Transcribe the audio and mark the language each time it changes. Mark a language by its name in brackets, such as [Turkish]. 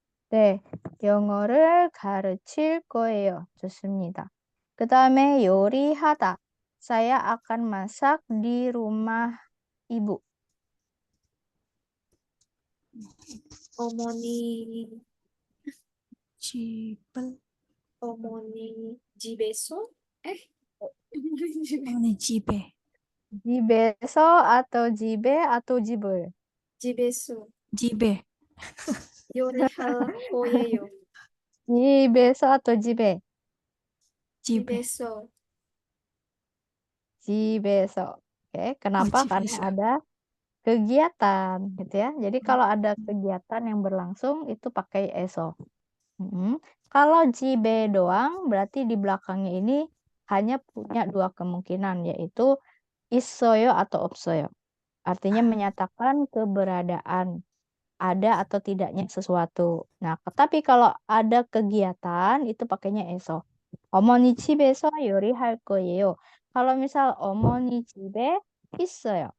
[Korean] 네, 영어를 가르칠 거예요. 좋습니다. 그 다음에 요리하다. [Indonesian] Saya akan masak di rumah ibu. [Korean] 어머니, 집을 어머니 집에서? 어머니 집에 [Indonesian] Jibeso atau jibe atau jibul? [Korean] 집에서 집에 요리할 거예요. [Indonesian] Jibeso atau jibe? [Korean] 집에 집에서 [Indonesian] Jibeso. Oke, kenapa? Karena [Korean] 집에서 [Indonesian] ada kegiatan, gitu ya. Jadi kalau ada kegiatan yang berlangsung itu pakai eso. Kalau jibe doang, berarti di belakangnya ini hanya punya dua kemungkinan, yaitu isoyo atau opsoyo. Artinya menyatakan keberadaan, ada atau tidaknya sesuatu. Nah, tapi kalau ada kegiatan itu pakainya eso. [Korean] 어머니 집에서 요리할 거예요. [Indonesian] Kalau misal [Korean] 어머니 집에 있어요.